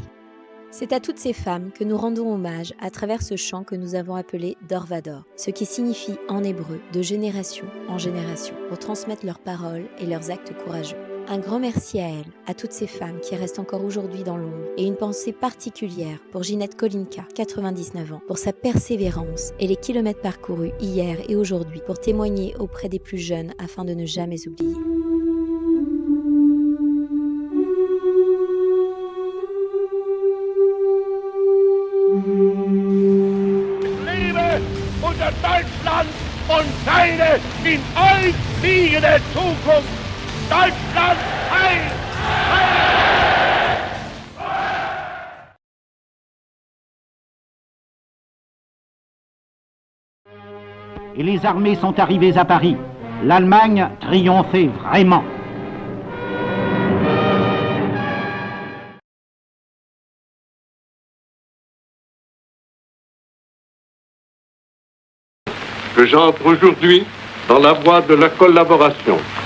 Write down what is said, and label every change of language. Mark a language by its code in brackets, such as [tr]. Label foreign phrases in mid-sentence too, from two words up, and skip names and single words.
[fr] C'est à toutes ces femmes que nous rendons hommage à travers ce chant que nous avons appelé Dor Vador, ce qui signifie en hébreu de génération en génération, pour transmettre leurs paroles et leurs actes courageux. Un grand merci à elles, à toutes ces femmes qui restent encore aujourd'hui dans l'ombre, et une pensée particulière pour Ginette Kolinka, 99 ans, pour sa persévérance et les kilomètres parcourus hier et aujourd'hui pour témoigner auprès des plus jeunes afin de ne jamais oublier. [de] Unter Deutschland und seine in euch liegende Zukunft. Deutschland heil! [fr] Et les armées sont arrivées à Paris. L'Allemagne triomphait vraiment. Que j'entre aujourd'hui dans la voie de la collaboration.